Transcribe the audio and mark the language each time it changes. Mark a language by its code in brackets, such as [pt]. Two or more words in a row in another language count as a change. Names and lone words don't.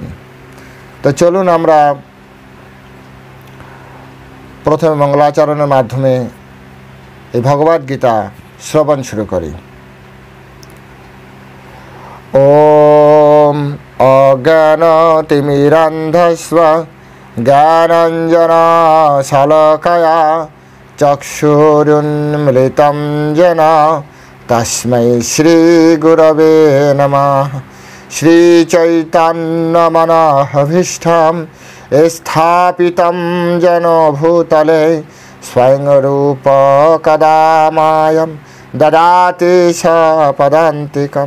[bn] তো চলুন আমরা প্রথমে মঙ্গলাচরণের মাধ্যমে এই ভগবদ গীতা শ্রবণ শুরু করি। [sa] ওম অজ্ঞানতিমিরান্ধস্ব জ্ঞানাঞ্জনশলাকয়া চক্ষুरुन्मिलितं येन तस्मै श्रीगुरवे नमः। श्रीचैतन्यमनोभीष्टं स्थापितं येन भूतले स्वयं रूप कदा मायं ददाति सपदान्तिकं।